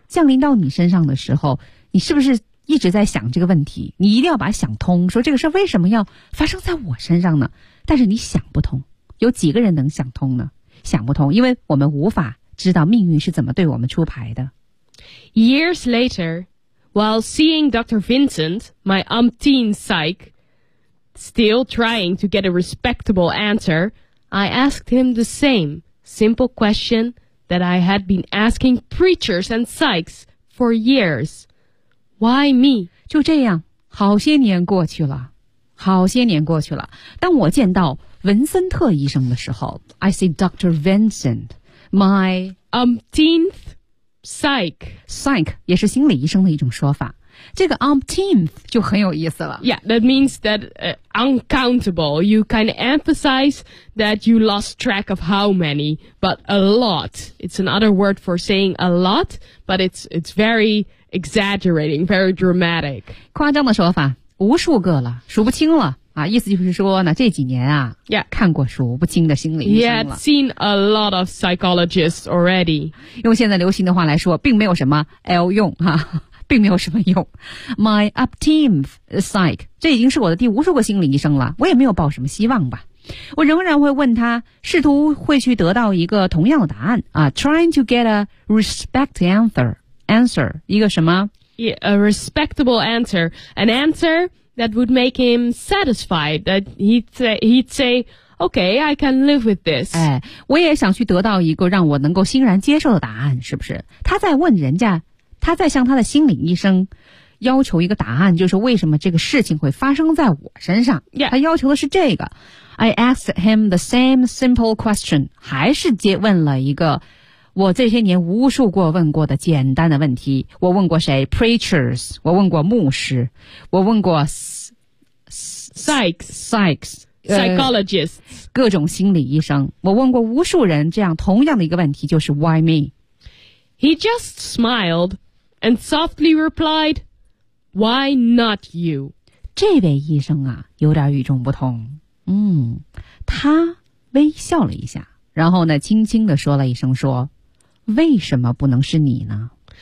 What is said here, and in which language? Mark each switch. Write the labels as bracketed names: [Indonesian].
[Chinese] 降临到你身上的时候你是不是一直在想这个问题你一定要把想通说这个事为什么要发生在我身上呢但是你想不通有几个人能想通呢想不通因为我们无法知道命运是怎么对我们出牌的 [English] Years later while seeing Dr. Vincent my umpteen psych still trying to get a respectable answer I asked him the same simple question that I had been asking preachers and psychs for yearsWhy me? [Chinese] 就这样，好些年过去了，好些年过去了。当我见到文森特医生的时候 ， [English] I see Dr. Vincent, my umpteenth psych. [Chinese] Psych 也是心理医生的一种说法。这个 umpteenth 就很有意思了。 [English] Yeah, that means that、uncountable. You kind of emphasize that you lost track of how many, but a lot. It's another word for saying a lot, but it's very... Exaggerating, very dramatic. [Chinese] 夸张的说法，无数个了，数不清了啊！意思就是说呢，这几年啊， [English] yeah. [Chinese] 看过数不清的心理医生了。 [English] Yeah, seen a lot of psychologists already. [Chinese] 用现在流行的话来说，并没有什么 L 用哈、啊，并没有什么用。 [English] My upteen psych, [Chinese] 这已经是我的第无数个心理医生了，我也没有抱什么希望吧。我仍然会问他，试图会去得到一个同样的答案啊 ， [English] trying to get a respect answer. [Chinese] Answer, 一个什么 [English] yeah, A respectable answer. An answer that would make him satisfied. That he'd say, okay, I can live with this. [Chinese] 哎，我也想去得到一个让我能够欣然接受的答案，是不是？他在问人家，他在向他的心理医生要求一个答案，就是为什么这个事情会发生在我身上。 [English] Yeah. [Chinese] 他要求的是这个。 [English] I asked him the same simple question. [Chinese] 还是接问了一个我这些年无数过问过的简单的问题我问过谁 Preachers 我问过牧师我问过 [English] Psychs psychologists. [Chinese] 各种心理医生。我问过无数人这样同样的一个问题，就是 [English] why me? He just smiled and softly replied, why not you? [Chinese] 这位医生啊，有点与众不同。他微笑了一下，然后呢，轻轻地说了一声说，为什么不能是你呢？